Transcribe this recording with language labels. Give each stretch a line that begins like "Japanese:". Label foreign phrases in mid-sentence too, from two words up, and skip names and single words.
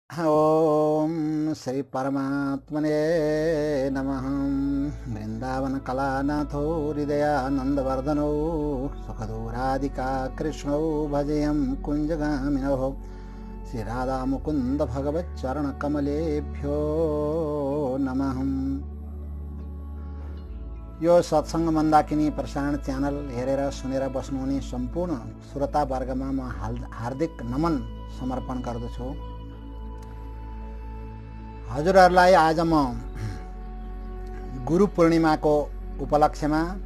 Sanskrit: ओम श्री परमात्मने नमः। वृंदावन कलानाथो हृदयानंदवर्धनो सुखदूरादिका कृष्णो भजेयं कुंजगामिनो श्री राधा मुकुंद भगवच्चरण कमलेभ्यो नमः।
Nepali: यो सत्संग मन्दाकिनी प्रसारण च्यानल हेरेर सुनेर बस्नुहुने सम्पूर्ण श्रोता वर्गमा म हार्दिक नमन समर्पण गर्दछु। हजुरहरूलाई आज म गुरु पूर्णिमाको उपलक्ष्यमा